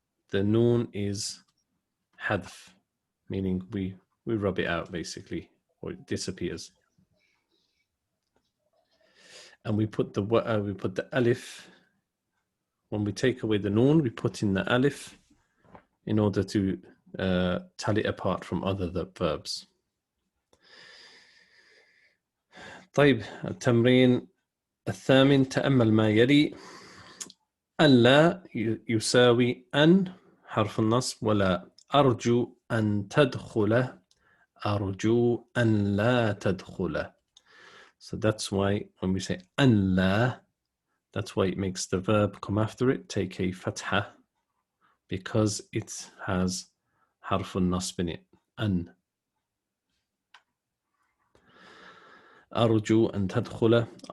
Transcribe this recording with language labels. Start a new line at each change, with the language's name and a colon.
English: The nun is hadf, meaning we rub it out basically, or it disappears. And we put the alif. When we take away the nun, we put in the alif in order to tell it apart from other verbs.
Arabic: طيب التمرين الثامن تأمل ما يلي. أن لا يساوي أن حرف النصب ولا. أرجو أن تدخل أرجو أن لا تدخل.
English: So that's why when we say أن لا, that's why it makes the verb come after it take a fatha, because it has حرف النصب in it.
Arabic: أن. أرجو أن تدخل.